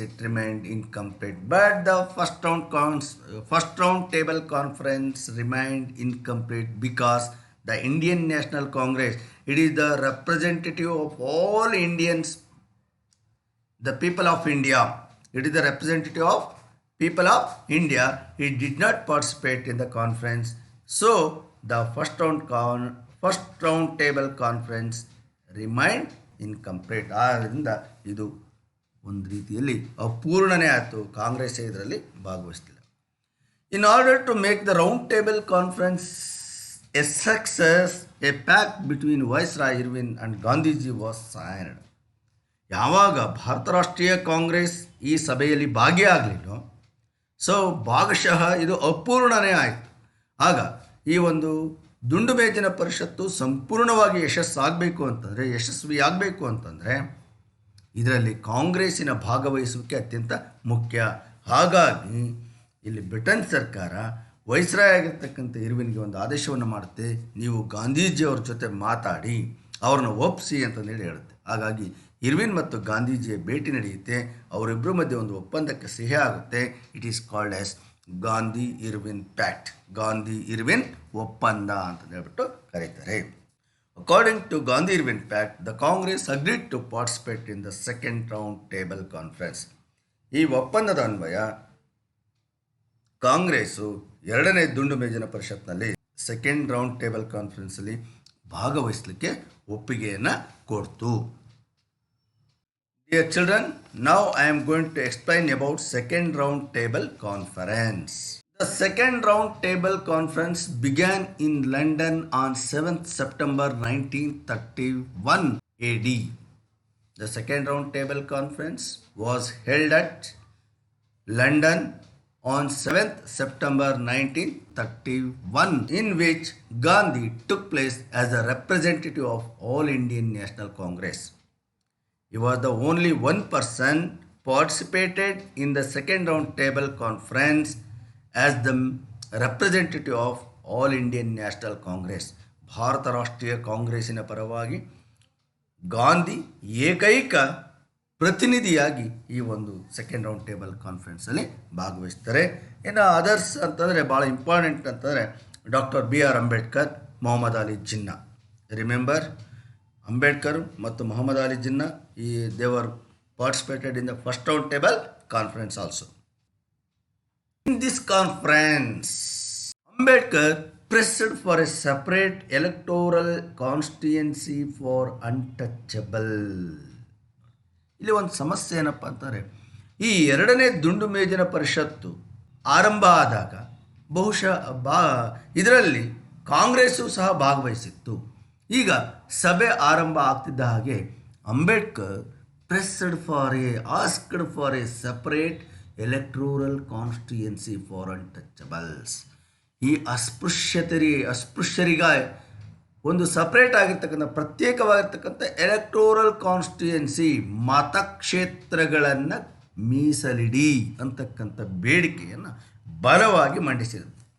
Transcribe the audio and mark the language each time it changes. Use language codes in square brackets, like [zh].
[en] It remained incomplete. But the first round table conference remained incomplete because the Indian National Congress, it is the representative of all Indians, the people of India. It is the representative of people of India. It did not participate in the conference. So the first round table conference remained incomplete. [kn] ಆದ್ದರಿಂದ ಇದು ಒಂದು ರೀತಿಯಲ್ಲಿ ಅಪೂರ್ಣನೇ ಆಯಿತು. ಕಾಂಗ್ರೆಸ್ ಇದರಲ್ಲಿ ಭಾಗವಹಿಸಲಿಲ್ಲ. [en] In order to make the round table conference a success, a pact between Viceroy Irwin and Gandhiji was signed. [kn] ಯಾವಾಗ ಭಾರತ ರಾಷ್ಟ್ರೀಯ ಕಾಂಗ್ರೆಸ್ ಈ ಸಭೆಯಲ್ಲಿ ಭಾಗಿಯಾಗಲಿಲ್ಲ, ಸೊ ಭಾಗಶಃ ಇದು ಅಪೂರ್ಣನೇ ಆಯಿತು. ಆಗ ಈ ಒಂದು ದುಂಡು ಮೇಜಿನ ಪರಿಷತ್ತು ಸಂಪೂರ್ಣವಾಗಿ ಯಶಸ್ವಿಯಾಗಬೇಕು ಅಂತಂದರೆ ಇದರಲ್ಲಿ ಕಾಂಗ್ರೆಸ್ಸಿನ ಭಾಗವಹಿಸುವಿಕೆ ಅತ್ಯಂತ ಮುಖ್ಯ. ಹಾಗಾಗಿ ಇಲ್ಲಿ ಬ್ರಿಟನ್ ಸರ್ಕಾರ ವೈಸ್ರಾಯ್ ಆಗಿರ್ತಕ್ಕಂಥ ಇರ್ವಿನ್ಗೆ ಒಂದು ಆದೇಶವನ್ನು ಮಾಡುತ್ತೆ, ನೀವು ಗಾಂಧೀಜಿಯವ್ರ ಜೊತೆ ಮಾತಾಡಿ ಅವ್ರನ್ನ ಒಪ್ಪಿಸಿ ಅಂತಂದೇಳಿ ಹೇಳುತ್ತೆ. ಹಾಗಾಗಿ ಇರ್ವಿನ್ ಮತ್ತು ಗಾಂಧೀಜಿಯ ಭೇಟಿ ನಡೆಯುತ್ತೆ. ಅವರಿಬ್ಬರ ಮಧ್ಯೆ ಒಂದು ಒಪ್ಪಂದಕ್ಕೆ ಸಹಿ ಆಗುತ್ತೆ. [en] it is called as Gandhi Irwin pact, [kn] Gandhi Irwin ಒಪ್ಪಂದ ಅಂತ ಹೇಳ್ಬಿಟ್ಟು ಕರೀತಾರೆ. [en] According to Gandhi Irwin pact, the Congress agreed to participate in the second round table conference. [kn] ಈ ಒಪ್ಪಂದದ ಅನ್ವಯ ಕಾಂಗ್ರೆಸ್ಸು ಎರಡನೇ ದುಂಡು ಮೇಜಿನ ಪರಿಷತ್ನಲ್ಲಿ ಸೆಕೆಂಡ್ ರೌಂಡ್ ಟೇಬಲ್ ಕಾನ್ಫರೆನ್ಸಲ್ಲಿ ಭಾಗವಹಿಸಲಿಕ್ಕೆ ಒಪ್ಪಿಗೆಯನ್ನು ಕೊಡ್ತು. [en] Dear children, now I am going to explain about second round table conference. The second round table conference began in London on 7th September 1931 AD. The second round table conference was held at London on 7th September 1931, in which Gandhi took place as a representative of All Indian National Congress. He was the only one person participated in the second round table conference as the representative of All Indian National Congress. [kn] Bharat ರಾಷ್ಟ್ರೀಯ ಕಾಂಗ್ರೆಸ್ಸಿನ ಪರವಾಗಿ ಗಾಂಧಿ ಏಕೈಕ ಪ್ರತಿನಿಧಿಯಾಗಿ ಈ ಒಂದು second round table ಕಾನ್ಫರೆನ್ಸಲ್ಲಿ ಭಾಗವಹಿಸ್ತಾರೆ. ಇನ್ನು others ಅಂತಂದರೆ ಭಾಳ ಇಂಪಾರ್ಟೆಂಟ್ ಅಂತಂದರೆ doctor BR Ambedkar, Mohammed Ali Jinnah. [en] Remember, Ambedkar ಮತ್ತು Mohammad Ali Jinnah they were participated in the first round table conference also. In this conference Ambedkar pressed for a separate electoral constituency for untouchable. [kn] ಇಲ್ಲಿ ಒಂದು ಸಮಸ್ಯೆ ಏನಪ್ಪ ಅಂತಾರೆ, ಈ ಎರಡನೇ ದುಂಡು ಮೇಜಿನ ಪರಿಷತ್ತು ಆರಂಭ ಆದಾಗ ಬಹುಶಃ ಇದರಲ್ಲಿ ಕಾಂಗ್ರೆಸ್ಸು ಸಹ ಭಾಗವಹಿಸಿತ್ತು. ಈಗ ಸಭೆ ಆರಂಭ ಆಗ್ತಿದ್ದ ಹಾಗೆ Ambedkar [en] pressed for a asked for a separate electoral constituency for untouchables. [kn] ಈ ಅಸ್ಪೃಶ್ಯರಿಗ ಒಂದು ಸಪ್ರೇಟ್ ಆಗಿರ್ತಕ್ಕಂಥ ಪ್ರತ್ಯೇಕವಾಗಿರ್ತಕ್ಕಂಥ ಎಲೆಕ್ಟೋರಲ್ ಕಾನ್ಸ್ಟಿಟ್ಯೂಯೆನ್ಸಿ ಮತಕ್ಷೇತ್ರಗಳನ್ನು ಮೀಸಲಿಡಿ ಅಂತಕ್ಕಂಥ ಬೇಡಿಕೆಯನ್ನು ಬಲವಾಗಿ ಮಂಡಿಸಿದರು.